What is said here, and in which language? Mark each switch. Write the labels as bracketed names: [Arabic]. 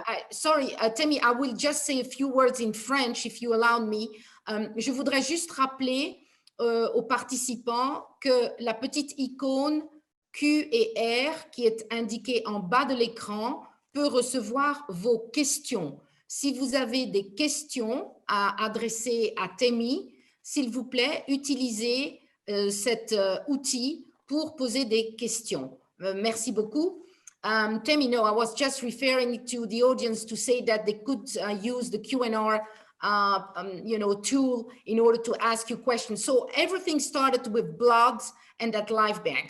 [English] Sorry, Temie, I will just say a few words in French if you allow me. [French] Je voudrais juste rappeler aux participants que la petite icône Q et R qui est indiquée en bas de l'écran peut recevoir vos questions. Si vous avez des questions à adresser à Temie, s'il vous plaît, utilisez cet outil pour poser des questions. Merci beaucoup. [English] Temie, no, I was just referring to the audience to say that they could use the Q&R tool in order to ask you questions. So everything started with blood and at Live Bank.